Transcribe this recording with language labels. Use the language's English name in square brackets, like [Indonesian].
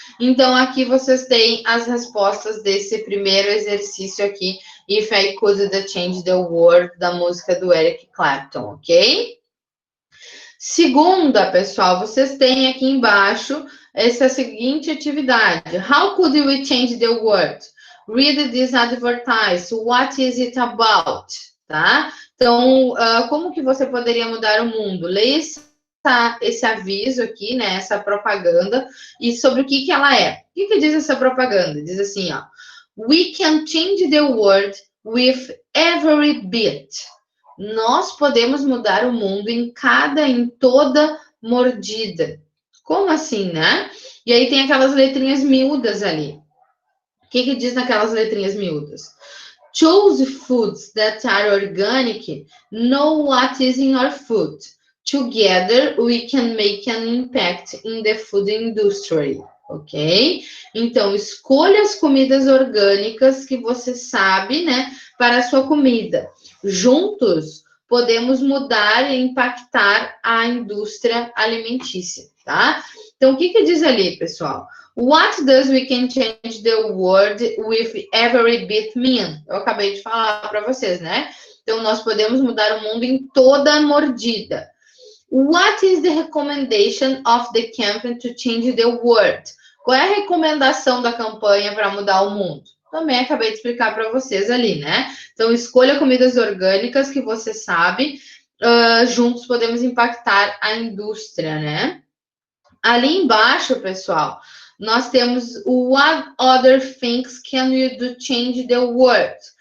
[Portuguese] Então, aqui vocês têm as respostas desse primeiro exercício aqui, If I Could Change the World, da música do Eric Clapton, ok? Segunda, pessoal, vocês têm aqui embaixo essa seguinte atividade. [English] How could we change the world? Read this advertise. What is it about? [Portuguese] Tá? Então, como que você poderia mudar o mundo? Leia esse aviso aqui, né? Essa propaganda, e sobre o que que ela é. O que que diz essa propaganda? Diz assim, ó. [English] We can change the world with every bit. [Portuguese] Nós podemos mudar o mundo em toda mordida. Como assim, né? E aí tem aquelas letrinhas miúdas ali. O que que diz naquelas letrinhas miúdas? [English] Choose foods that are organic. Know what is in your food. Together we can make an impact in the food industry. Ok? [Portuguese] Então, escolha as comidas orgânicas que você sabe, né, para a sua comida. Juntos, podemos mudar e impactar a indústria alimentícia, tá? Então, o que que diz ali, pessoal? [English] What does we can change the world with every bit mean? [Portuguese] Eu acabei de falar para vocês, né? Então, nós podemos mudar o mundo em toda mordida. [English] What is the recommendation of the campaign to change the world? [Portuguese] Qual é a recomendação da campanha para mudar o mundo? Também acabei de explicar para vocês ali, né? Então, escolha comidas orgânicas que você sabe. Juntos podemos impactar a indústria, né? Ali embaixo, pessoal, nós temos o [English] What other things can you do to change the world?